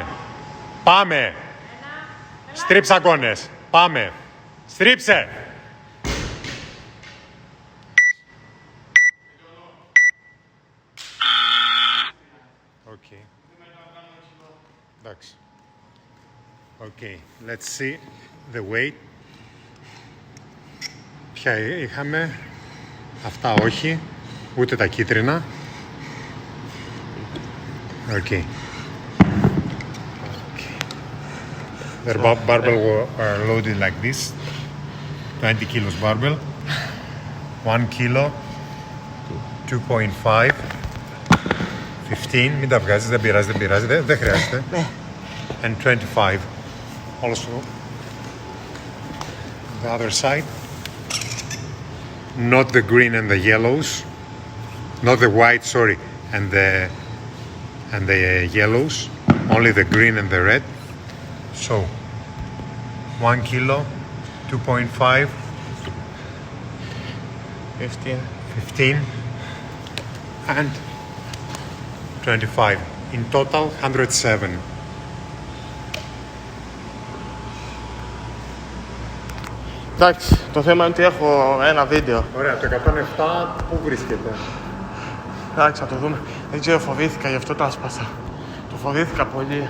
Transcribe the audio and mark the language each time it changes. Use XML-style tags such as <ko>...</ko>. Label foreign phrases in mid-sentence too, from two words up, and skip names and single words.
<el>Πάμε. Στρίψε αγώνες. Πάμε. Στρίψε. Okay. Εντάξει.</el> <en>Okay. Let's see the weight.</en> <el>Ποια είχαμε. Αυτά όχι. Ούτε τα κίτρινα.</el> <en>Okay. The barbell are loaded like this. 20 kilos barbell. 1 kilo. 2.5. 15.</en> <el>Μην τα βγάζεις, δεν πειράζει, δεν χρειάζεται.</el> <en>And 25. Also. The other side. Not the green and the yellows. Not the white, sorry, and the yellows. Only the green and the red. So, 1 kilo, 2.5, 15, and 25. In total, 107.</en> <el>Εντάξει, το θέμα είναι ότι έχω ένα βίντεο. Ωραία, το 107 πού βρίσκεται? Εντάξει, θα το δούμε. Δεν ξέρω, φοβήθηκα, γι' αυτό το άσπασα. Το φοβήθηκα πολύ.</el>